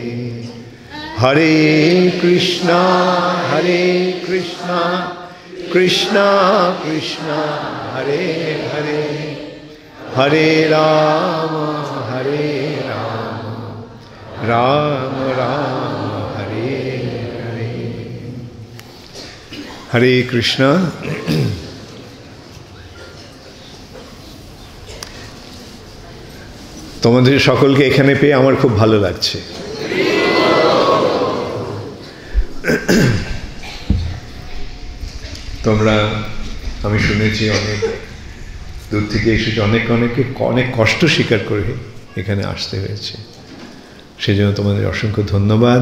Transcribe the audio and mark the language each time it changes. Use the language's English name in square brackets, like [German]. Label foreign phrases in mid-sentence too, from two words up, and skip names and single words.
[Sanskrit] हरे कृष्णा कृष्णा कृष्णा हरे हरे हरे राम राम राम हरे हरे। हरे कृष्णा। [Bangla] তোমাদের সকলকে এখানে পেয়ে আমার খুব ভালো লাগছে। তোমরা আমি শুনেছি অনেক দূর থেকে এসেছে, অনেক কষ্ট স্বীকার করে এখানে আসতে হয়েছে, সেজন্য তোমাদের অসংখ্য ধন্যবাদ।